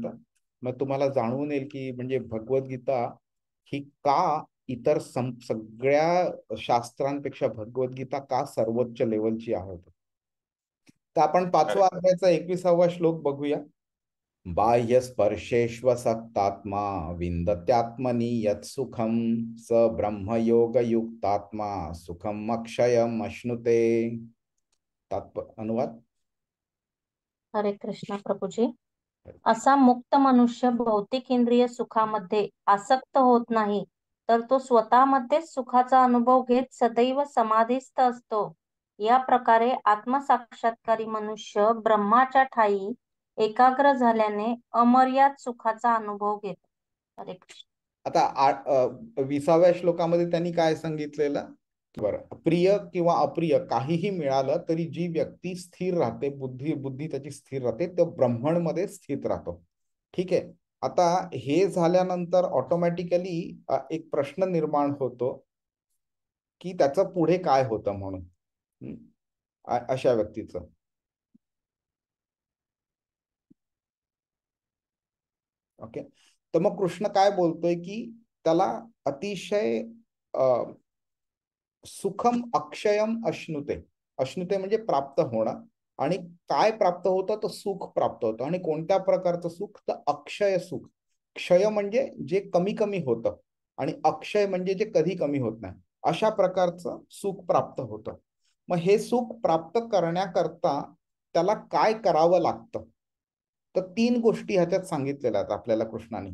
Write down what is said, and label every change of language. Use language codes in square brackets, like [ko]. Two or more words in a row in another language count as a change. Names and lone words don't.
[mr] मग तुम्हाला जाणवून येईल की म्हणजे भगवद्गीता ही का इतर सगळ्या शास्त्रांपेक्षा भगवद्गीता का सर्वोच्च लेवलची आहे. तर आपण 5वा अध्यायाचा 21वा श्लोक बघूया. [sa] बाह्य स्पर्शेष्वसक्तात्मा विन्दत्यात्मनि यत् सुखम स ब्रह्मयोग युक्तात्मा सुखम अक्षयम अश्नुते. [mr] अनुवाद. हरे कृष्ण प्रभूजी. असा मुक्त मनुष्य भौतिक इंद्रिय सुखामध्ये आसक्त होत नाही, तर तो स्वतःमध्येच सुखाचा अनुभव घेत सदैव समाधीस्थ असतो. या प्रकारे आत्मसाक्षात्कारी मनुष्य ब्रह्माच्या ठायी एकाग्र झाल्याने अमर्याद सुखाचा अनुभव घेतो. हरे कृष्ण. आता 20व्या श्लोकामध्ये त्यांनी काय सांगितलेलं. बरं, प्रिय किंवा अप्रिय काहीही मिळालं तरी जी व्यक्ती स्थिर राहते, बुद्धी त्याची स्थिर राहते, तो ब्रह्मणमध्ये स्थित राहतो. ठीक आहे. आता हे झाल्यानंतर ऑटोमॅटिकली एक प्रश्न निर्माण होतो की त्याचं पुढे काय होतं म्हणून अशा व्यक्तीचं. ओके. तर मग कृष्ण काय बोलतोय की त्याला अतिशय [sa] सुखम अक्षयम अश्नुते. [mr] अश्नुते म्हणजे प्राप्त होणं. आणि काय प्राप्त होतं तर सुख प्राप्त होतं. आणि कोणत्या प्रकारचं सुख तर अक्षय सुख. क्षय म्हणजे जे कमी कमी होतं आणि अक्षय म्हणजे जे कधी कमी होत नाही, अशा प्रकारचं सुख प्राप्त होतं. मग हे सुख प्राप्त करण्याकरता त्याला काय करावं लागतं, तर 3 गोष्टी ह्याच्यात सांगितलेल्या आहेत आपल्याला कृष्णाने.